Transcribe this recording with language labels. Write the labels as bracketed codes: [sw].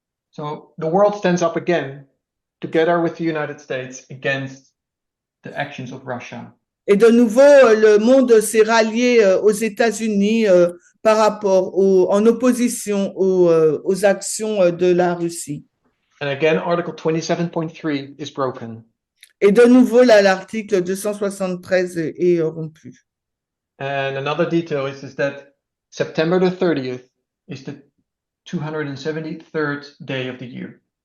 [en] So the world stands up again, together with the United States, against the actions of Russia. [fr] Et de nouveau, le monde s'est rallié aux États-Unis par rapport en opposition aux actions de la Russie. [en] And again, Article 27.3 is broken. [fr] Et de nouveau, là, l'article 273 est rompu. [en] And another detail is that September the 30th is the 273rd day of the year.